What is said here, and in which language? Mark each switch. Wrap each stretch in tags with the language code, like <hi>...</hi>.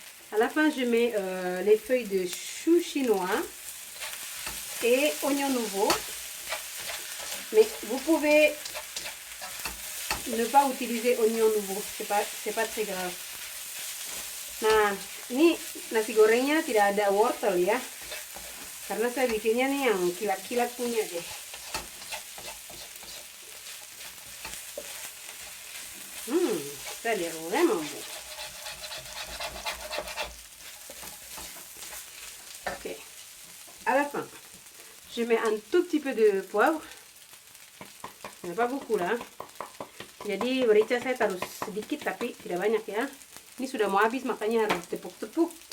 <fr>À la fin, je mets les feuilles de chou chinois et oignon nouveau. Mais vous pouvez ne pas utiliser oignon nouveau, c'est pas très grave.</fr> <id>Nah, ini nasi gorengnya tidak ada wortel ya. Karena saya bikinnya nih yang kilat-kilat punya deh.</id> <fr>Ça a l'air vraiment bon. Ok. À la fin, je mets un tout petit peu de poivre. Il n'y en a pas beaucoup là.</fr> <id>Jadi merica saya taruh sedikit tapi tidak banyak ya. Ini sudah mau habis makanya harus tepuk-tepuk.</id>